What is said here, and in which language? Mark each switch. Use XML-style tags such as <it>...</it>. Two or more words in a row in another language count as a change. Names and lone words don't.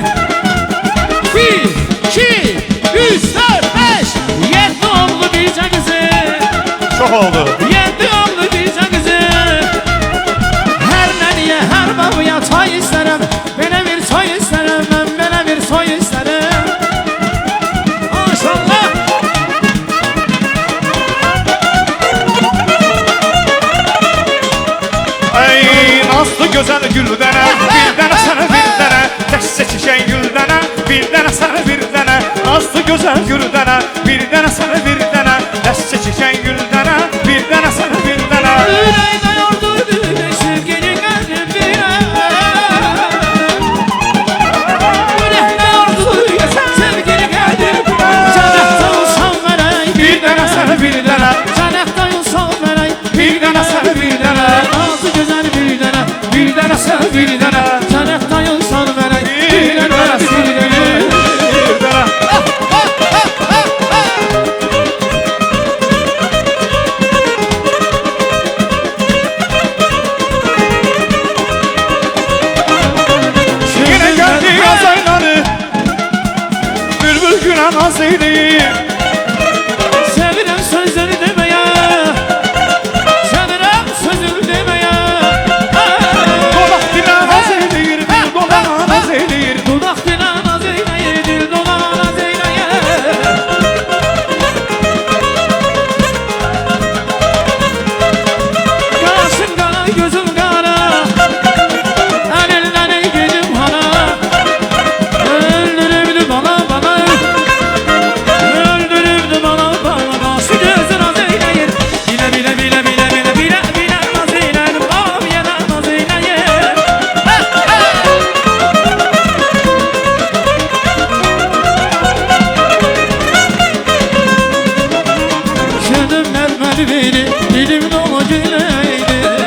<az>1, 2, 3, 4, 5, 7 oğlu bircə qızı.</az> <tr>Çok oldu.</tr> <az>7 oğlu bircə qızı. Hər nəniyə, hər babaya çay istərəm, belə bir soy istərəm, mən belə bir soy istərəm. Maşallah.</az> <tr>Ey nazlı güzel güldene, bir dene sana bir dene,</tr> <az>təkcə çiçək</az> <tr>güldene, bir dene sana bir dene, nazlı güzel güldene, bir dene sana bir dene, təkcə çiçək güldene, bir dene sana bir dene.</tr> <az>Ürəkdə yordurdu sevgini qəlbimə. Ürəkdə yordurdu sevgini qəlbimə. Cənətdə olsam verək,</az> <tr>Bir dene sana bir dene,</tr> <az>cənətdə olsam verək,</az> <tr>bir dene sana bir dene,</tr> <az>nazlı gözəl bir dənə, bir dənə sən bir dənə, cənətdə olsam verək, bir dənə bir dənə.</az> <tr>bir dene. Yine geldi yaz ayları, bülbül gülen az eyleyim.</tr> <az>Sevirəm sözləri deməyə, sevirəm sözünü deməyə. Dolaq dilə az eyleyir, bir dolaq az eyleyir. Dudaq dilə naz eyləyir, dil dodağa naz eyləyir. Qaşın qara, gözüm qara, əlindən ey gedim hara. Öldürübdü bana bana, öldürübdü bana bana. Qaşı gözü naz eyləyir, bilə bilə bilə bilə bilə bilə bilə naz eyləyir, babam yenə naz eyləyir. Şedim nərməli beni, dilim dolu güleydi.</az>